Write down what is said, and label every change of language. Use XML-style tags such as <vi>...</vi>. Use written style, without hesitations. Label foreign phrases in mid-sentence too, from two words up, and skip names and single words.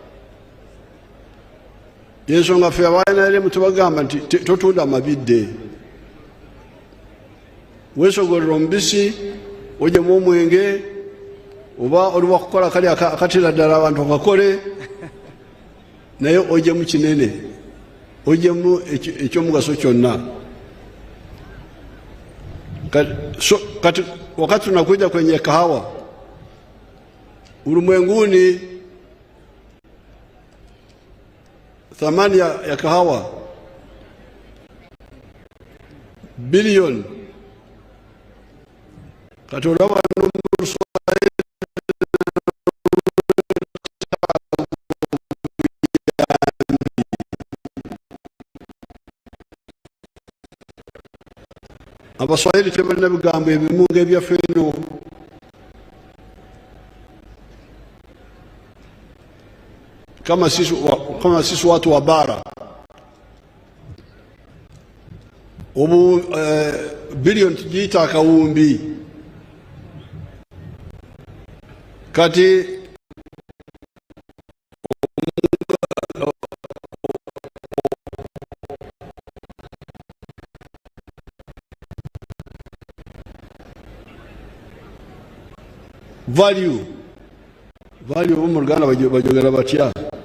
<lg>Yensonga ffe abaNRM tubagamba nti totunda amabidde, weesogolera omubisi, ojjamu omwenge, oba oli wakukola kali akatira ddala abantu bakakole, naye ojjamu kinene, ojjamu ekyomugaso kyonna.</lg> <sw>Kati wakati tunakuja kwenye kahawa ulimwenguni, thamani ya kahawa bilioni.</sw> <lg>Kati olaba Abaswahili tebalina bigambo ebimu ng'ebyaffe eno.</lg> <sw>Kama sisi watu wa bara, bilioni tujiita akawumbi.</sw> <lg>Kati value mu Luganda bajogera batya?</lg>